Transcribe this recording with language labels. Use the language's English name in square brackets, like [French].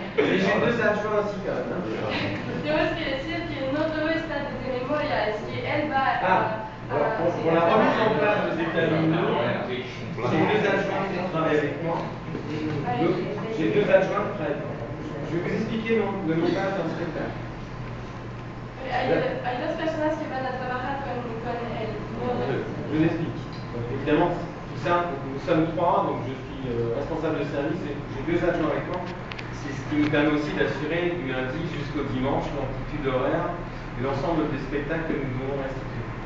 [French] Et j'ai 2 adjoints aussi quand même. [Spanish] Tenemos que decir que no todo está de memoria, es que él va [French] Alors pour la remise en place des états lumineux, j'ai 2 adjoints qui travaillent avec moi. J'ai 2 adjoints qui travaillent avec moi. Je vais vous expliquer le montage d'un spectacle. [Spanish] Hay dos personas que van a trabajar con él. [French] Je vous explique. Donc, évidemment, tout ça, nous sommes 3, donc je suis responsable de service et j'ai 2 adjoints avec moi. C'est ce qui nous permet aussi d'assurer du lundi jusqu'au dimanche l'amplitude horaire et l'ensemble des spectacles que nous devons restituer.